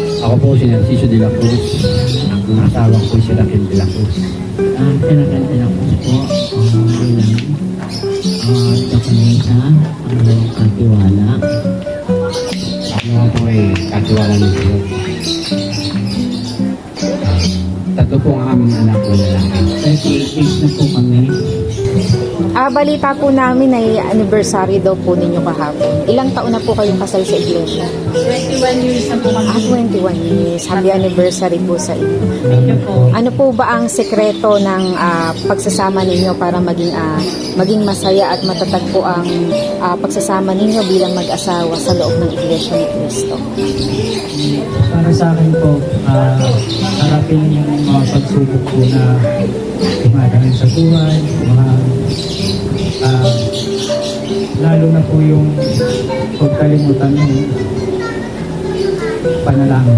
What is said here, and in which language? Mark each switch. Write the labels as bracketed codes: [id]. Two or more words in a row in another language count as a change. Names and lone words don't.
[tl] Ako po si Narciso de la Cruz. Ang asawa ko si Raquel de la Cruz. Si Raquel de la Cruz po, bilang Japanesa, ang katiwala. Ako po ay katiwala ng Diyos. Tatlo po ang aming anak ko lalaki. 38 na po kami. Balita po namin ay anniversary daw po ninyo kahapon. Ilang taon na po kayong kasal sa iglesia? 21 years na po kami. 21 years. [en] Happy anniversary [tl] po sa inyo. [en] Thank you [tl] po. Ano po ba ang sekreto ng pagsasama ninyo para maging masaya at matatag po ang pagsasama ninyo bilang mag-asawa sa loob ng Iglesia ni Cristo? Para sa akin po, harapin yung mga pagsubok po na dumadating sa buhay, lalo na po yung pagkalimutan ng panalangin.